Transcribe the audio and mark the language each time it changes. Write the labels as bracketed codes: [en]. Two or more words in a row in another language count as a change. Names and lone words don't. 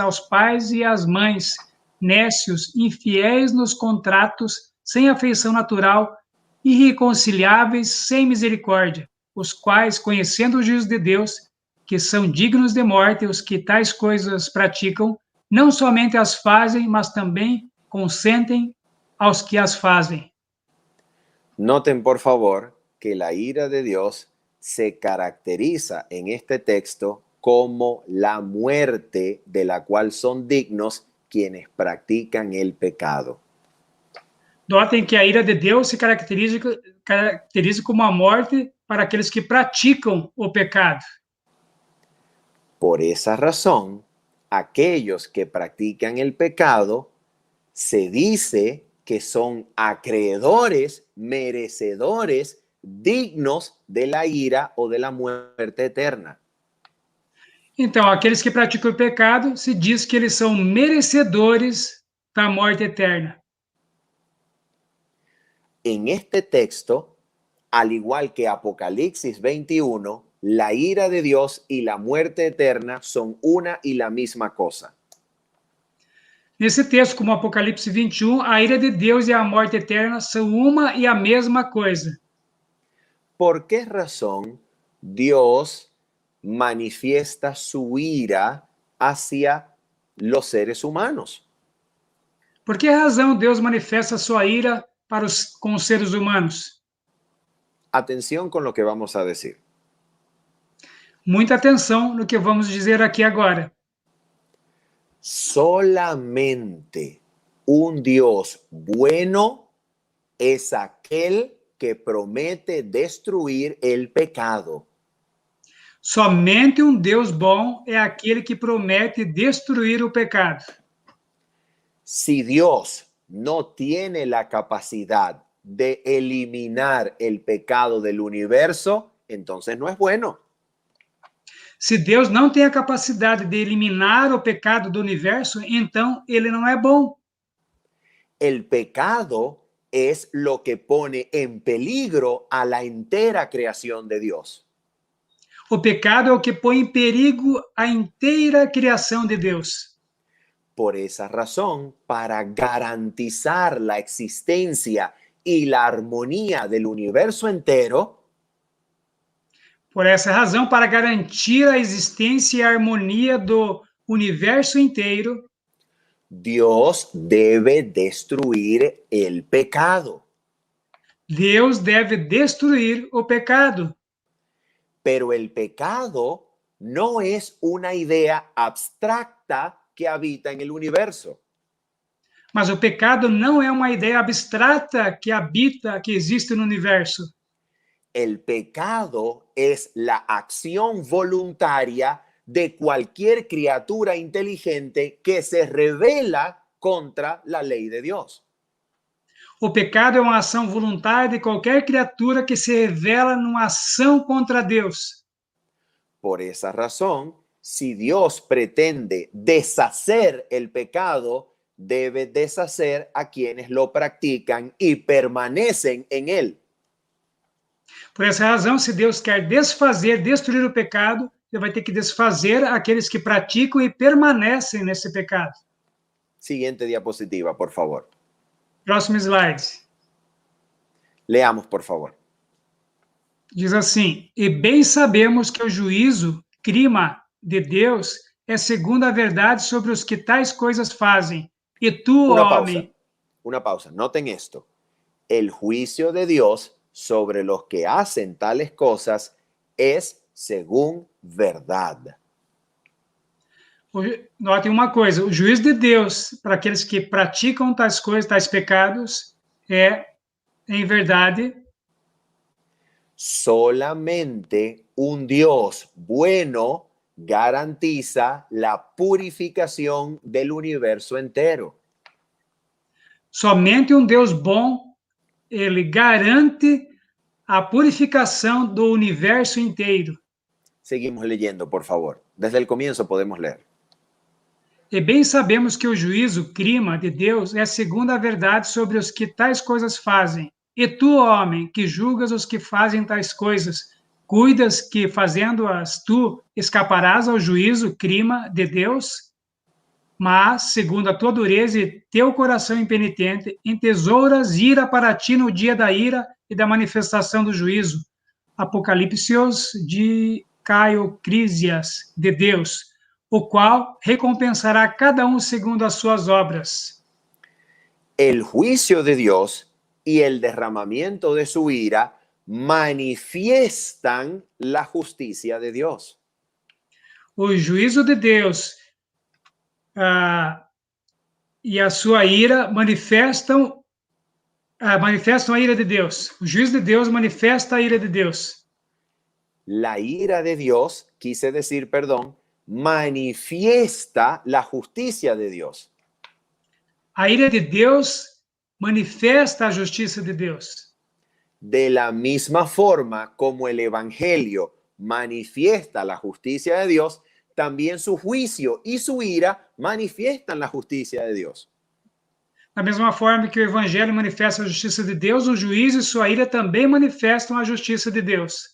[pt] aos pais e às mães, nécios, infiéis nos contratos, sem afeição natural, irreconciliáveis, sem misericórdia, os quais, conhecendo o juízo de Deus, que são dignos de morte os que tais coisas praticam, não somente as fazem, mas também consentem aos que as fazem. [es] Noten, por favor, que la ira de Dios se caracteriza en este texto como la muerte de la cual son dignos quienes practican el pecado. [pt] Notem que a ira de Deus se caracteriza como a morte para aqueles que praticam o pecado. [es] Por esa razón, aquellos que practican el pecado se dice que son acreedores, merecedores, dignos de la ira o de la muerte eterna. [pt] Então, aqueles que praticam o pecado, se diz que eles são merecedores da morte eterna. [es] En este texto, al igual que Apocalipsis 21, la ira de Dios y la muerte eterna son una y la misma cosa. [pt] Nesse texto, como Apocalipse 21, a ira de Deus e a morte eterna são uma e a mesma coisa. [es] ¿Por qué razón Dios manifiesta su ira hacia los seres humanos? [pt] Por que razão Deus manifesta sua ira com os seres humanos? [es] Atención con lo que vamos a decir. [pt] Muita atenção no que vamos dizer aqui agora. [es] Solamente un Dios bueno es aquel que promete destruir el pecado. [pt] Somente um Deus bom é aquele que promete destruir o pecado. [es] Si Dios no tiene la capacidad de eliminar el pecado del universo, entonces no es bueno. [pt] Se Deus não tem a capacidade de eliminar o pecado do universo, então ele não é bom. [es] El pecado es lo que pone en peligro a la entera creación de Dios. [pt] O pecado é o que põe em perigo a inteira criação de Deus. [es] Por esa razón, para garantizar la existencia y la armonía del universo entero, [pt] por essa razão, para garantir a existência e a harmonia do universo inteiro, [es] Dios debe destruir el pecado. [pt] Deus deve destruir o pecado. [es] Pero el pecado no es una idea abstracta que habita en el universo. [pt] Mas o pecado não é uma ideia abstrata que habita, que existe no universo. [es] El pecado es la acción voluntaria de cualquier criatura inteligente que se rebela contra la ley de Dios. [pt] O pecado é uma ação voluntária de qualquer criatura que se revela numa ação contra Deus. [es] Por esa razón, si Dios pretende deshacer el pecado, debe deshacer a quienes lo practican y permanecen en él. [pt] Por essa razão, se Deus quer desfazer, destruir o pecado, ele vai ter que desfazer aqueles que praticam e permanecem nesse pecado. [es] Siguiente diapositiva, por favor. [pt] Próximo slide. [es] Leamos, por favor. [pt] Diz assim: e bem sabemos que o juízo, crime de Deus, é segundo a verdade sobre os que tais coisas fazem. E tu, homem... [es] Una pausa. Noten esto. El juicio de Dios sobre los que hacen tales cosas es según verdad. [pt] Notem uma coisa, o juízo de Deus para aqueles que praticam tais coisas, tais pecados, é, em verdade, [es] solamente un Dios bueno garantiza la purificación del universo entero. [pt] Somente um Deus bom, ele garante a purificação do universo inteiro. [es] Seguimos leyendo, por favor. Desde el comienzo podemos leer. [pt] E bem sabemos que o juízo, crime de Deus, é segundo a verdade sobre os que tais coisas fazem. E tu, homem, que julgas os que fazem tais coisas, cuidas que, fazendo-as, tu escaparás ao juízo, crime de Deus? Mas, segundo a tua dureza e teu coração impenitente, entesouras ira para ti no dia da ira e da manifestação do juízo. Apocalipsios de Caiocrisias de Deus, o qual recompensará cada segundo as suas obras. [es] El juicio de Dios y el derramamiento de su ira manifiestan la justicia de Dios. [pt] O juízo de Deus e a sua ira manifestam a ira de Deus. O juízo de Deus manifesta a ira de Deus. [es] La ira de Dios, quise decir, perdón, manifiesta la justicia de Dios. [pt] A ira de Deus manifesta a justiça de Deus. [es] De la misma forma como el Evangelio manifiesta la justicia de Dios, también su juicio y su ira manifiestan la justicia de Dios. [pt] Da mesma forma que o Evangelho manifesta a justiça de Deus, o juízo e sua ira também manifestam a justiça de Deus.